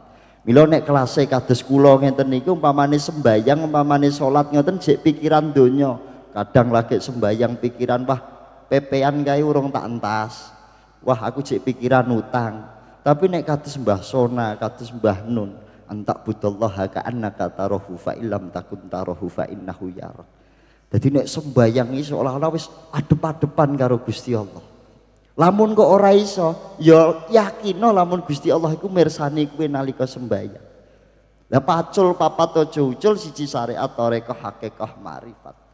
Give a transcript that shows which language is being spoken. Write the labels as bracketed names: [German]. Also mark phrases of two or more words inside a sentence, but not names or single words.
[Javanese] Mila nek kelase kados kula ngenten niku umpamane sembayang, umpamane salat ngoten jek pikiran donya. Kadang lagi sembayang pikiran wah pepean kae urung tak entas. Wah aku jek pikiran utang. Tapi nek kados Mbah Sona, kados Mbah Nun, [Arabic] أن تعبد الله كأنك تراه فإن لم تكن تراه فإنه يراك. [Javanese] Dadi nek sembayang iki seolah-olah wis adep-adepan karo Gusti Allah. Lamun kok ora iso, ya yakino lamun Gusti Allah iku mirsani kowe nalika sembayang. Lah pacul papat aja ucul siji syariat tarekah hakikah makrifat.